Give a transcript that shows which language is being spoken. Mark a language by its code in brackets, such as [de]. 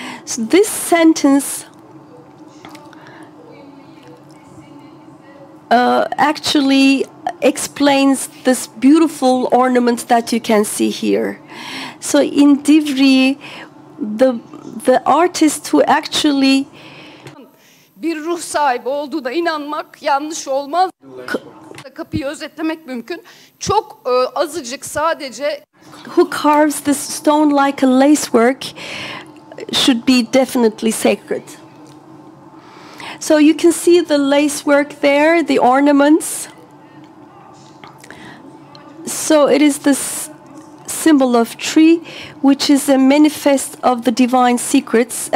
[en] So this sentence actually explains this beautiful ornament that you can see here. So in Divriği, the artist who actually [tr] bir ruh sahibi olduğuna inanmak yanlış olmaz. Kapıyı özetlemek mümkün. Çok azıcık sadece [en] who carves this stone like a lacework should be definitely sacred. So you can see the lacework there, the ornaments. So it is this symbol of tree, which is a manifest of the divine secrets.